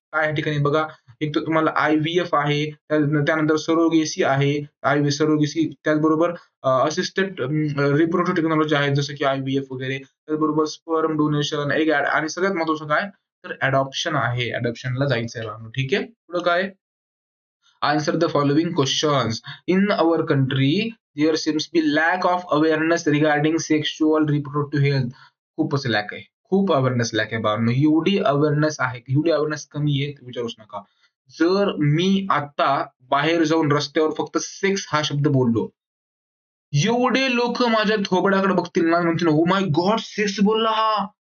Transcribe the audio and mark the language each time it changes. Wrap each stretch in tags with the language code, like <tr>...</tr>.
<mr>काय या ठिकाणी बघा, एक तर तुम्हाला IVF आहे, त्यानंतर सरोगेसी आहे, सरोगेसी, त्याचबरोबर असिस्टेड रिप्रोडक्टिव्ह टेक्नॉलॉजी आहे, जसं की IVF वगैरे. त्याचबरोबर स्पर्म डोनेशन, एग आणि सगळ्यात महत्त्वाचं काय, तर अडॉप्शन आहे. अडॉप्शनला जायचं आहे बाळांनो. ठीक आहे. पुढं काय?</mr> <en>Answer the following questions. In our country, there seems to be lack of awareness regarding sexual reproductive health.</en> <mr>खूपच लॅक आहे. खूप अवेअरनेस लॅक आहे बाळांनो. एवढी अवेअरनेस आहे, एवढी अवेअरनेस कमी आहे, विचारूच नका. जर मी आता बाहेर जाऊन रस्त्यावर फक्त सेक्स हा शब्द बोललो, एवढे लोक माझ्या थोबड्याकडे बघतील ना, म्हणतील ओ माय गॉड सेक्स बोलला हा.</mr>